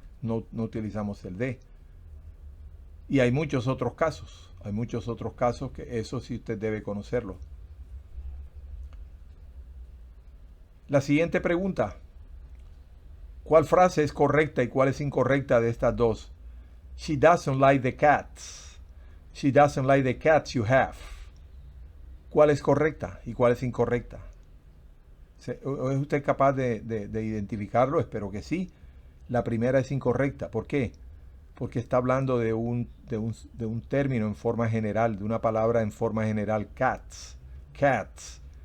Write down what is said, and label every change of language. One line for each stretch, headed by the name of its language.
Spanish: No utilizamos el de. Y hay muchos otros casos. Hay muchos otros casos que eso sí usted debe conocerlo. La siguiente pregunta. ¿Cuál frase es correcta y cuál es incorrecta de estas dos?
English: She doesn't like the cats. She doesn't like the cats you have.
Spanish: ¿Cuál es correcta y cuál es incorrecta? ¿Es usted capaz de identificarlo? Espero que sí. La primera es incorrecta. ¿Por qué? Porque está hablando de un término en forma general, de una palabra en forma general, cats. Cats.